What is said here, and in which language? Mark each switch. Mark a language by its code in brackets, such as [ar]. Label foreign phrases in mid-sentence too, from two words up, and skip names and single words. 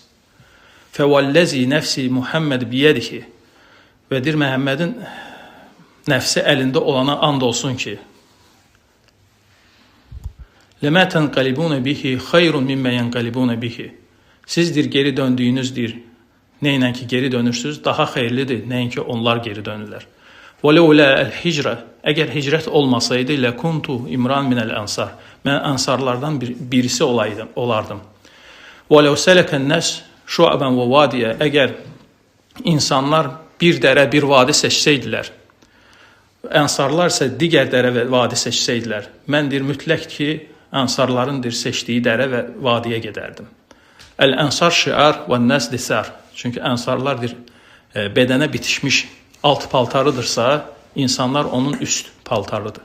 [ar] فوالذي نفس محمد بيده [az] və deyir Məhəmmədin nəfsi əlində olana and olsun ki, [ar] لما تنقلبون به خير مما ينقلبون به. [az] Sizdir geri döndüyünüzdür. Neynən ki geri dönürsünüz, daha xeyirlidir, nəinki onlar geri dönürlər. [ar] وَلَوْلَا الْهِجْرَ [az] Əgər hicrət olmasaydı, [ar] لَكُنْتُ امرأ من الأنصار. [az] Mən ənsarlardan birisi olardım. [ar] وَلَوْ سَلَكَ النَّسْ شُعَبًا وَوَادِيَ [az] Əgər insanlar bir dərə, bir vadi seçsəydilər, ənsarlar isə digər dərə və vadi seçsəydilər, mən deyir, mütləq ki, ənsarların seçdiyi dərə və vadiyə gedərdim. [ar] الأنصار شعار والناس دثار. [az] Çünki ənsarlar bədənə bitişmiş alt paltarıdırsa, insanlar onun üst paltarıdır.